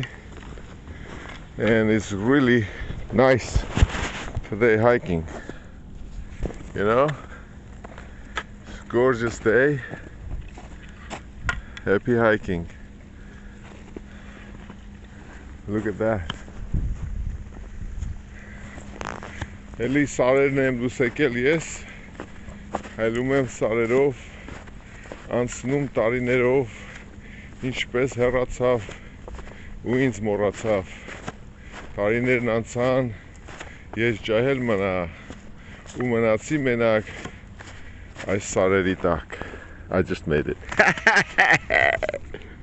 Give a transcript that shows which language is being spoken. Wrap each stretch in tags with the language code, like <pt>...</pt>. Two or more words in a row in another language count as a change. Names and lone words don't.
<en>And it's really nice today hiking. You know? Gorgeous day. Happy hiking. Look at that.</en> <hy>Էլի սարերն եմ դուս եկել ես, հայլում եմ սարերով, անցնում տարիներով, ինչպես հեռացավ ու ինձ մոռացավ, տարիներն անցան, ես ջահել մնա ու մնացի մենակ այս սարերի տակ.</hy> <en>I just made it.</en>